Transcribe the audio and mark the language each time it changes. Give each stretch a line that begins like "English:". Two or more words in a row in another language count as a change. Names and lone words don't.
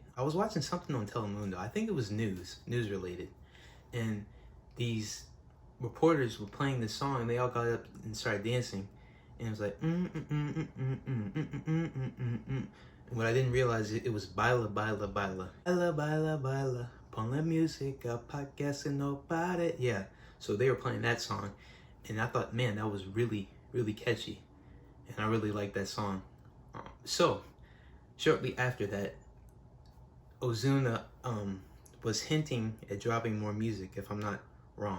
English: I was watching something on Telemundo. I think it was news related. And these reporters were playing this song and they all got up and started dancing. And it was like, And what I didn't realize, it was
Spanish: baila, baila, baila. Baila, baila, baila. Pon la música pa que se no pare.
English: Yeah. So they were playing that song. And I thought, man, that was really, really catchy. And I really liked that song. So, shortly after that, Ozuna was hinting at dropping more music, if I'm not wrong.